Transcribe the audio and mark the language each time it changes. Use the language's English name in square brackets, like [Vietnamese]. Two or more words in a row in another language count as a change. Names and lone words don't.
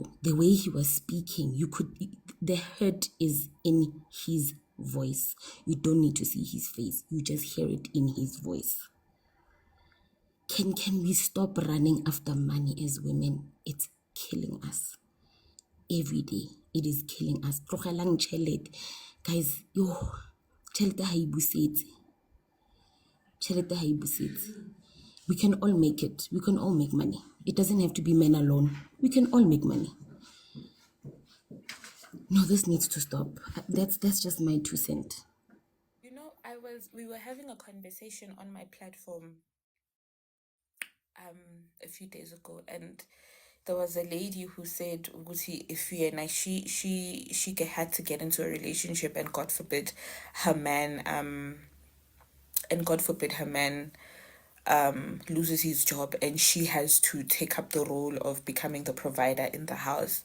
[English] The way he was speaking, the hurt is in his voice. You don't need to see his face. You just hear it in his voice. Can we stop running after money as women? It's killing us. Every day, it is killing us. [Northern Sotho] Tlogelang tšhelete. Guys, tšhelete ha e busetse. Tšhelete ha e busetse. [English] We can all make it. We can all make money. It doesn't have to be men alone. We can all make money. No, this needs to stop. That's just my 2 cents. We were having a conversation on my platform a few days ago, and there was a lady who said, if you and she had to get into a relationship, and God forbid her man loses his job, and she has to take up the role of becoming the provider in the house.